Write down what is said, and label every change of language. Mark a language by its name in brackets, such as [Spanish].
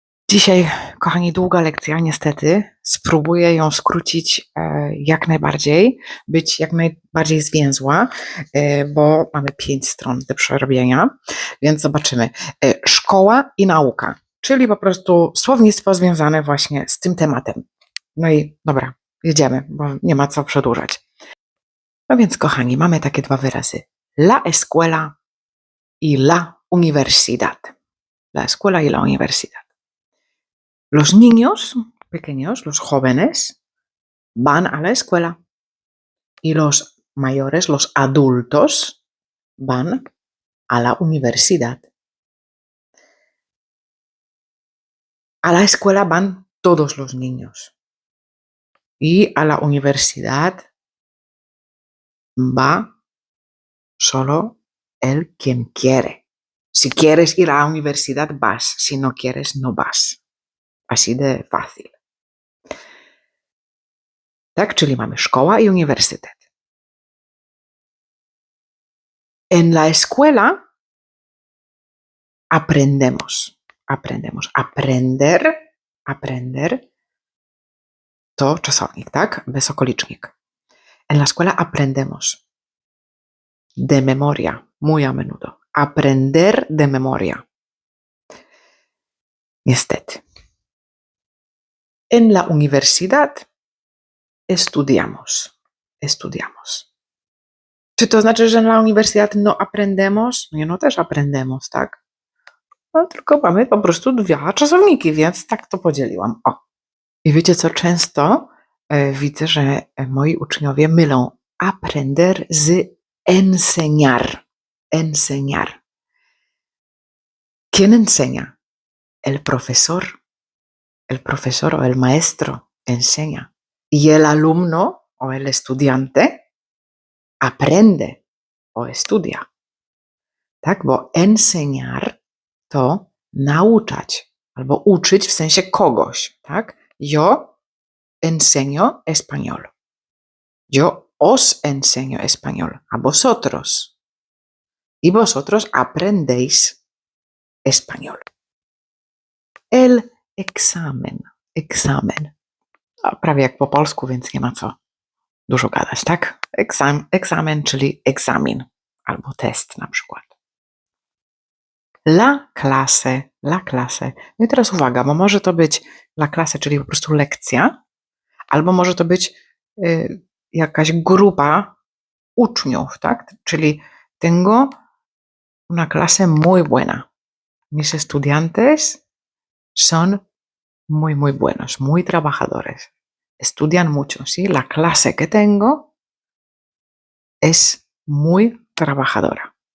[Polish] Dzisiaj, kochani, długa lekcja, niestety. Spróbuję ją skrócić jak najbardziej, być jak najbardziej zwięzła, bo mamy 5 stron do przerobienia, więc zobaczymy. Szkoła i nauka, czyli po prostu słownictwo związane właśnie z tym tematem. No i dobra, jedziemy, bo nie ma co przedłużać. No więc, kochani, mamy takie dwa wyrazy. [Spanish] La escuela y la universidad. La escuela y la universidad. Los niños pequeños, los jóvenes, van a la escuela y los mayores, los adultos, van a la universidad. A la escuela van todos los niños y a la universidad va solo el quien quiere. Si quieres ir a la universidad, vas. Si no quieres, no vas. Así de fácil. [Polish] Tak, czyli mamy szkoła i uniwersytet. [Spanish] En la escuela aprendemos. [Polish] Aprender to czasownik, tak? Bezokolicznik. [Spanish] En la escuela aprendemos. De memoria, muy a menudo. Aprender de memoria. [Polish] Niestety. [Spanish] En la universidad estudiamos. [Polish] Czy to znaczy, że na universidad [Spanish] no aprendemos? [Polish] Nie, no też aprendemos, tak? No tylko mamy po prostu dwa czasowniki, więc tak to podzieliłam. O. I wiecie co, często widzę, że moi uczniowie mylą aprender z enseñar. [Spanish] Enseñar. ¿Quién enseña? El profesor o el maestro enseña. Y el alumno o el estudiante aprende o estudia. [Polish] Tak, bo enseñar to nauczać albo uczyć w sensie kogoś, tak? [Spanish] Yo enseño español. Yo os enseño español a vosotros. Y vosotros aprendéis español. El examen. [Polish] Prawie jak po polsku, więc nie ma co dużo gadać, tak? Egzamin, czyli egzamin albo test na przykład. La clase. No i teraz uwaga, bo może to być la clase, czyli po prostu lekcja, albo może to być jakaś grupa uczniów, tak? Czyli [Spanish] tengo una clase muy buena. Mis estudiantes son muy buenos, muy trabajadores. Estudian mucho, ¿sí? La clase que tengo es muy trabajadora.